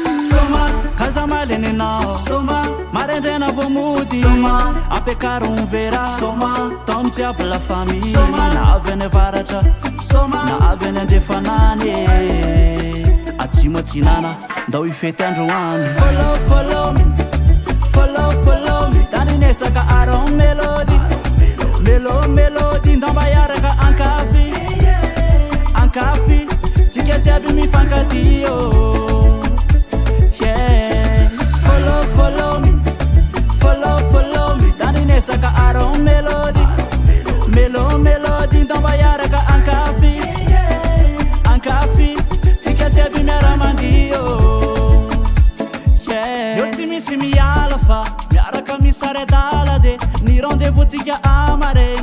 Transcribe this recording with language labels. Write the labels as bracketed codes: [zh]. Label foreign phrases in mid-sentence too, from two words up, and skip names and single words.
[mg] Soma, ka za maleny anao. Soma, maraindraina vao mody. Soma, ampiakaro ny vera. Soma, tao amin'ny jiaby [fr] la famille. [mg] Soma, na avy any avaratra. Soma, na avy any andrefanany. Atsimo atsinana. Ndao hifety andro any. [en] Follow, follow me. Follow, follow me. [mg] Tany nesaka aron melody. Melo, melody. Ndao mba hiaraka ankafy. Ankafy. Tsika jiaby mifankatia, oh. Yeah. [en] Follow, follow me. Follow, follow me. [mg] Tany nesaka aron melody. Melo, melody. Ndao mba hiaraka ankafy. Ankafy, tsika jiaby miara-mandio. Yeah. Io tsy misy miala fa miaraka misary adala de ny rendez-vous tsika amare.